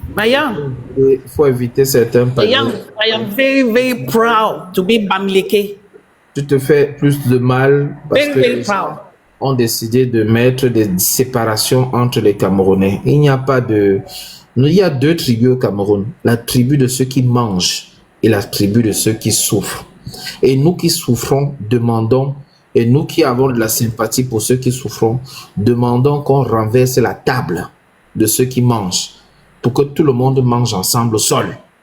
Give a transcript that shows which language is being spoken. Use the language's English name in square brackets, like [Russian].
[French] Il faut éviter certains paliers. [English] I am very, very proud to be Bamileke. [French] Tu te fais plus de mal parce que les gens ont décidé de mettre des séparations entre les Camerounais. Il n'y a pas de... Il y a deux tribus au Cameroun. La tribu de ceux qui mangent et la tribu de ceux qui souffrent. Et nous qui souffrons, demandons, et nous qui avons de la sympathie pour ceux qui souffrent, demandons qu'on renverse la table de ceux qui mangent pour que tout le monde mange ensemble au sol.